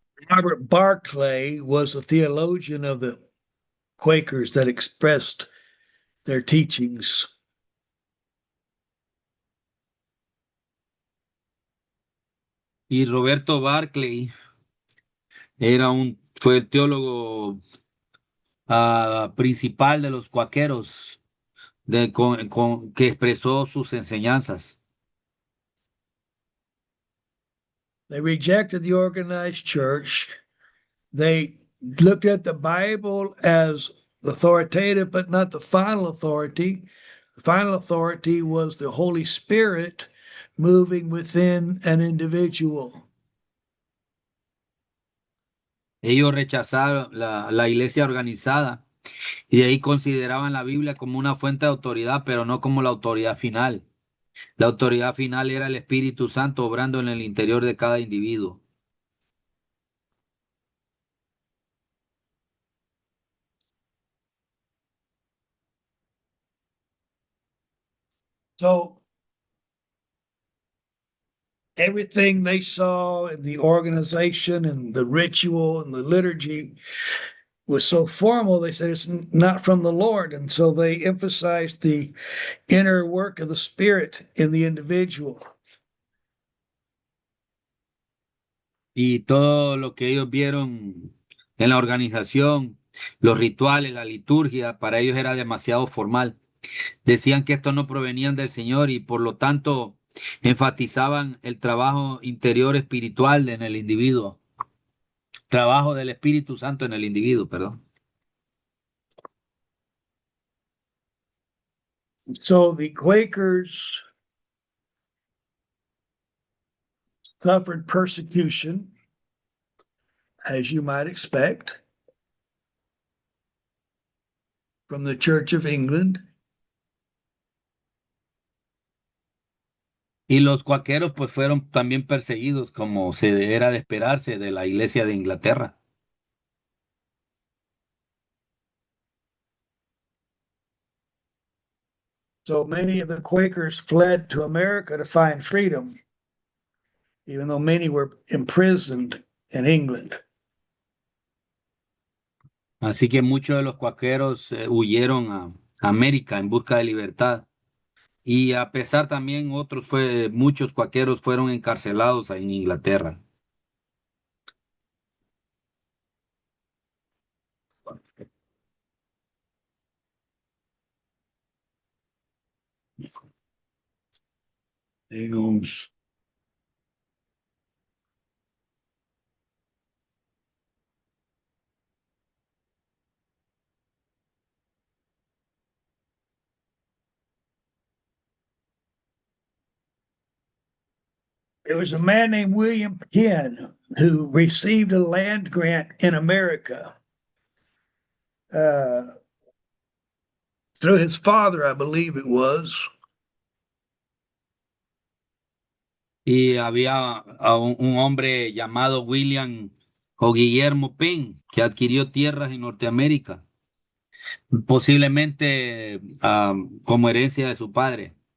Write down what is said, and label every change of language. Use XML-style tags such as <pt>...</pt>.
<en>Robert Barclay was a theologian of the Quakers that expressed their teachings.</en> <es>Y Roberto Barclay fue el teólogo principal de los cuáqueros que expresó sus enseñanzas.</es> <en>They rejected the organized church. They looked at the Bible as authoritative, but not the final authority. The final authority was the Holy Spirit moving within an individual.</en> <es>Ellos rechazaron la iglesia organizada y de ahí consideraban la Biblia como una fuente de autoridad, pero no como la autoridad final. La autoridad final era el Espíritu Santo obrando en el interior de cada individuo.</es> <en>So everything they saw in the organization and the ritual and the liturgy was so formal, they said it's not from the Lord. And so they emphasized the inner work of the Spirit in the individual.</en> <es>Y todo lo que ellos vieron en la organización, los rituales, la liturgia, para ellos era demasiado formal. Decían que estos no provenían del Señor y por lo tanto enfatizaban el trabajo interior espiritual en el individuo, trabajo del Espíritu Santo en el individuo, perdón.</es> <en>So the Quakers suffered persecution, as you might expect, from the Church of England.</en> <es>Y los cuáqueros pues fueron también perseguidos como se era de esperarse de la Iglesia de Inglaterra.</es> <en>So many of the Quakers fled to America to find freedom, even though many were imprisoned in England.</en> <es>Así que muchos de los cuáqueros huyeron a América en busca de libertad. Y a pesar también muchos cuáqueros fueron encarcelados en Inglaterra.</es> <en>Hang on. There was a man named William Penn who received a land grant in America uh, through his father, I believe it was.</en> <es>y había un hombre llamado William o Guillermo Penn que adquirió tierras en Norteamérica, posiblemente como herencia de su padre.</es>